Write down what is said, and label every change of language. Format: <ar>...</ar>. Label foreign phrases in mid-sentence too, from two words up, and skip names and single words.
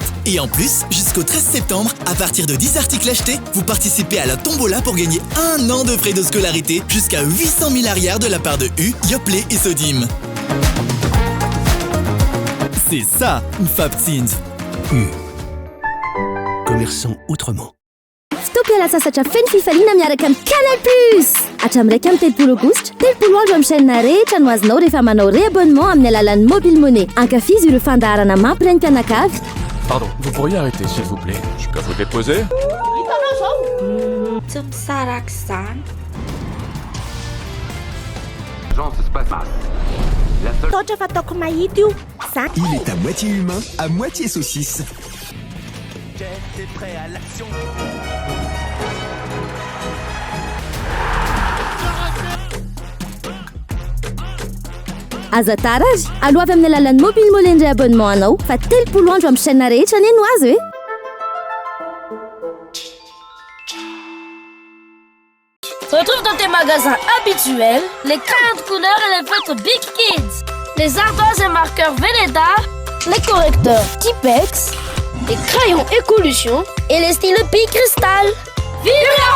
<fr>Et en plus, jusqu'au 13 septembre, à partir de 10 articles achetés, vous participez à la tombola pour gagner 1 an de frais de scolarité jusqu'à 800 000 arrières de la part de U, Yoplait et Sodim. C'est ça, une Fabtins. Commerçant autrement.</fr> <mg>Ftopiala sasatra feno fifaliana miaraka amin'ny Canal Plus. Hatramin'iraika amin'ny 30 aogositra, 30 andro amin'ny chaîne rehetra no azonao rehefa manao réabonnement amin'ny alalan'ny</mg> <en>mobile money.</en> <mg>Ankafizy ireo fandaharana mampirenim-pianakavy.</mg> <fr>Pardon, vous pourriez arrêter s'il vous plaît? Je peux vous déposer?</fr> <mg>Tsy misaraka izany.</mg> <fr>Ça se passe mal.</fr> <mg>Totra fataoko mahity io.</mg> <fr>Il est à moitié humain, à moitié saucisse. T'es prêt à l'action?</fr> <mg>Aza tara azy, aloha avy amin'ny alalan'ny</mg> <en>mobile money</en> <mg>indray abonnement anao, fa 30 andro amin'ny chaîne rehetra neny ho azy hoe.</mg> <fr>Retrouve dans tes magasins habituels les crayons de couleur et les feutres Big Kids, les ardoises et marqueurs Velleda, les correcteurs Tipex, les crayons Écolution et les stylos Bic Cristal.</fr>